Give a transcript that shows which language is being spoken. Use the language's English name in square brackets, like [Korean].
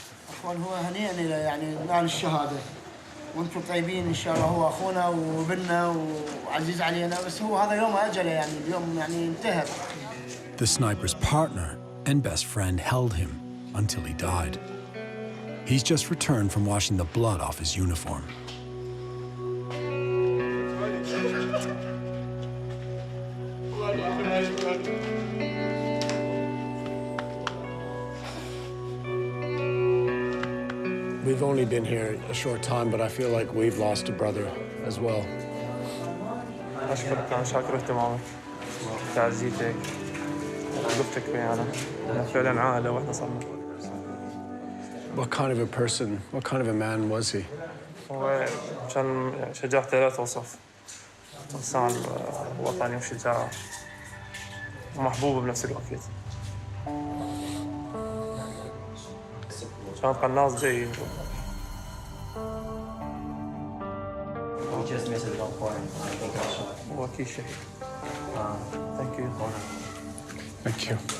[Arabic] أخوان هو هنيئا إلى يعني نال الشهادة وأنتم طيبين إن شاء الله. هو أخونا وابننا وعزيز علينا بس هو هذا يوم أجله يعني اليوم يعني انتهى. [English] The sniper's partner and best friend held him until he died. He's just returned from washing the blood off his uniform. We've only been here a short time, but I feel like we've lost a brother as well. [Arabic] أشكرك، أنا شاكر اهتمامك وتعزيتك ولطفك ويانا. فعلا عائلة وإحنا صرنا. [English] What kind of a person, what kind of a man was he? [Arabic] هو كان شجاعته لا توصف. إنسان وطني وشجاع ومحبوب بنفس الوقت. كان قناص جيد. [English] We just missed it on point. I think I shot. [Arabic] هو أكيد شهيد. [English] Thank you. Thank you.